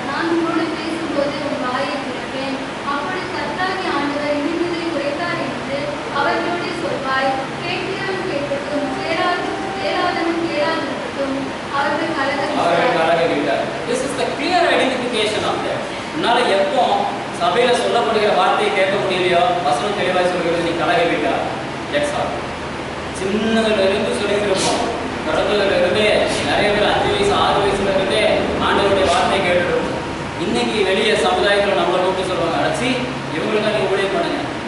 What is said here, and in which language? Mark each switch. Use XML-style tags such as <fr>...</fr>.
<ta>நான் உங்களோடு பேசும்போது உன் வாயை திறப்பேன். அப்படி கர்த்தராகிய ஆண்டவர் இனிமேலை குறைத்தார் என்று அவர்களோடு சொல்வாய். கேட்கிறவன் கேட்கட்டும், கேளாதவன் கேளாதிருக்கட்டும். அவர்கள் கலகமிட்டார்.</ta> <en>This is the clear identification of that.</en> <ta>உன்னால எப்போ சபையில சொல்லப்படுகிற வார்த்தையை கேட்க முடியலையோ, வசனம் தெளிவாய் சொல்கிறது, நீ கலகமிட்டார்.</ta> <en>That's all.</en> <ta>சின்னதுல இருந்து சொல்லிட்டு இருப்போம். கடந்ததுல இருந்தே நிறைய பேர் 5 வயசு 6 வயசுல இருந்தே ஆண்டவருடைய வார்த்தையை கேட்டுருக்கோம். இன்னைக்கு வெளியே சமுதாயத்தில் நம்மளை கூப்பிட்டு சொல்லுவாங்க, அடைச்சி இவங்களுக்கா நீ ஊழியம் பண்ணுங்க.</ta>